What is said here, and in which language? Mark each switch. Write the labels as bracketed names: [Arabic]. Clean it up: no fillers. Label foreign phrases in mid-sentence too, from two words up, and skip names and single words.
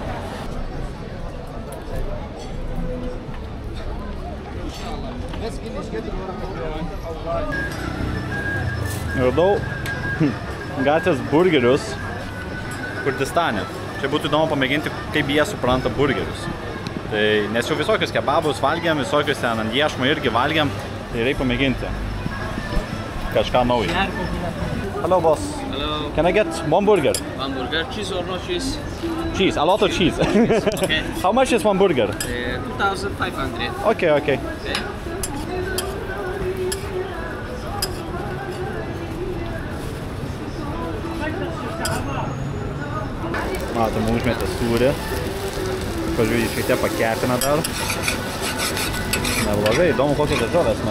[Lithuanian] Radau gatvės burgerius Kurdistane. Čia būtų įdomu pamėginti, kaip jie supranta burgerius. Tai, nes jau visokius kebabus valgiam, visokius ten ant iešmo irgi valgiam, tai reikia pamėginti kažką naujo. [English] Hello, boss. Hello. Can I get one burger? One burger, cheese or no cheese? Cheese, a lot of cheese. Okay. How much is one burger? 2,500. Okay, okay. [Lithuanian] Matom, užmetė sūrį. Pažiūrėjau, šiek tiek pakepina dar. Neblogai, įdomu kokios daržovės mes.